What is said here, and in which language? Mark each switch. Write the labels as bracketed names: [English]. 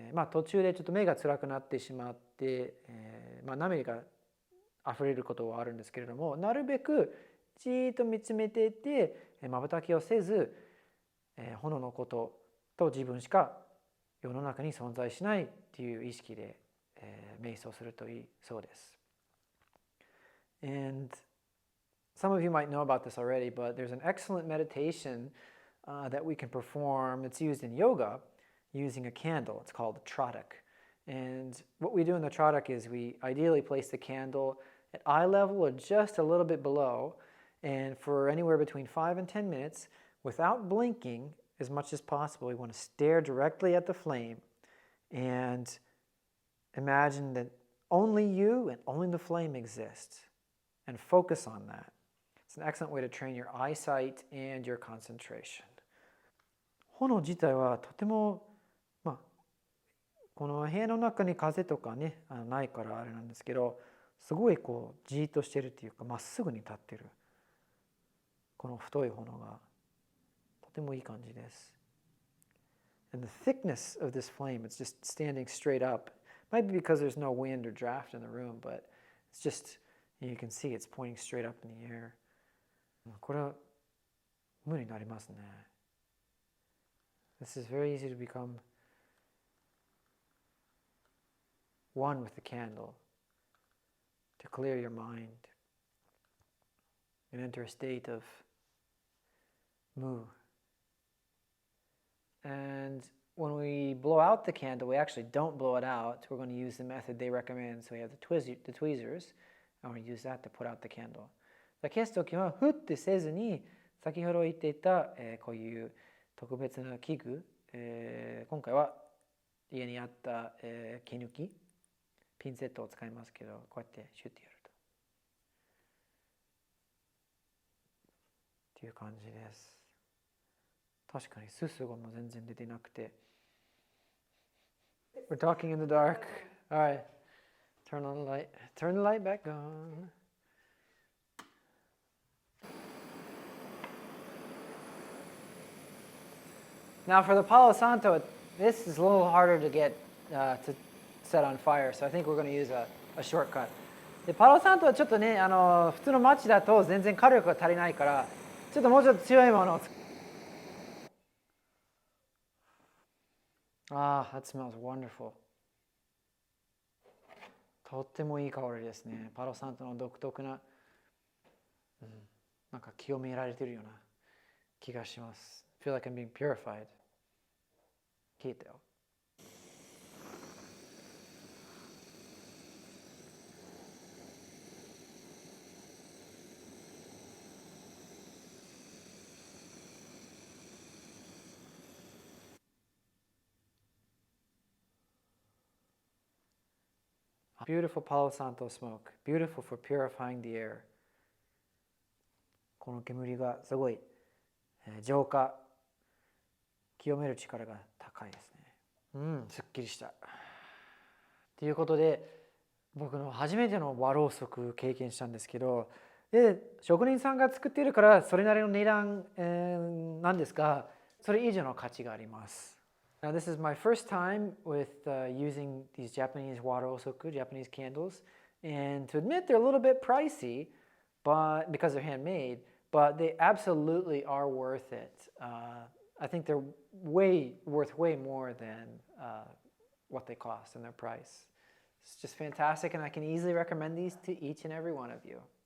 [Japanese] 途中でちょっと目が辛くなってしまって、涙が溢れることはあるんですけれども、なるべくじーっと見つめていて瞬きをせず、炎のことと自分しか世の中に存在しないっていう意識で、瞑想するといいそうです。 [English] And some of you might know about this already, but there's an excellent meditation that we can perform. It's used in yoga using a candle. It's called the Tradak. And what we do in the Tradak is we ideally place the candle at eye level or just a little bit below. And for anywhere between 5 and 10 minutes, without blinking as much as possible, we want to stare directly at the flame and imagine that only you and only the flame exists. And focus on that. It's an excellent way to train your eyesight and your concentration. [Japanese] 炎自体はとても、この部屋の中に風とかね、ないからあれなんですけど、すごいこうじーっとしてるっていうか、まっすぐに立ってる。この太い炎がとてもいい感じです。 [English] And the thickness of this flame, it's just standing straight up. Might be because there's no wind or draft in the room, but it's just...You can see it's pointing straight up in the air. [Japanese] これは無になりますね。 [English] This is very easy to become one with the candle, to clear your mind and enter a state of mu. And when we blow out the candle, we actually don't blow it out. We're going to use the method they recommend. So we have the tweezers.I'm going to use that to put out the candle. [Japanese] 消すときは、ふってせずに、先ほど言っていた、こういう特別な器具、今回は家にあった、毛抜き、ピンセットを使いますけど、こうやってシュッてやると。っていう感じです。確かにすすごも全然出てなくて。 [English] We're talking in the dark. Alright.Turn on the light. Turn the light back on. Now for the Palo Santo, this is a little harder to get to set on fire, so I think we're going to use a shortcut. [Japanese] でパロサントはちょっとね、普通のマッチだと全然火力が足りないから、ちょっともうちょっと強いものを [English] that smells wonderful. [Japanese] とってもいい香りですね。パロサントの独特な、なんか清められているような気がします。 [English] feel like I'm being purified. [Japanese] 聞いたよ。 [English] Beautiful Palo Santo smoke. Beautiful for purifying the air. [Japanese] この煙がすごい浄化、清める力が高いですね。すっきりした。ということで、僕の初めての和ろうそく経験したんですけど、で職人さんが作っているからそれなりの値段、なんですが、それ以上の価値があります。 [English] Now this is my first time with using these Japanese和ろうそく, Japanese candles, and to admit they're a little bit pricey, but because they're handmade, but they absolutely are worth it. I think they're worth way more than what they cost and their price. It's just fantastic, and I can easily recommend these to each and every one of you.